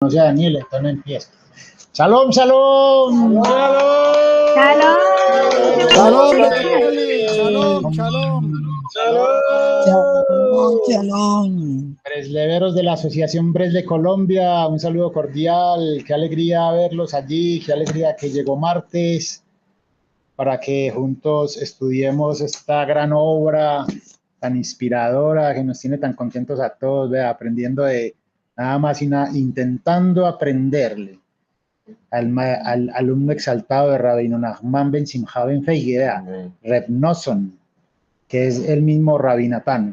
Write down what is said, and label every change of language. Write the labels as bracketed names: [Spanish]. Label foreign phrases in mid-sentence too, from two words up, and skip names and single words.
[Spanish] No sea Daniel, entonces no empieza. [Hebrew] ¡שלום, שלום! ¡Shalom! ¡שלום, Betuli! שלום, שלום! Shalom. [Spanish] Bresleveros de la Asociación Bresle Colombia, un saludo cordial. Qué alegría verlos allí, qué alegría que llegó martes para que juntos estudiemos esta gran obra tan inspiradora que nos tiene tan contentos a todos, vea, aprendiendo de nada más y nada, intentando aprenderle al alumno exaltado de Rabino Nachman Ben Simcha Ben Feigea, Reb Nosson, que es el mismo Rabinatán.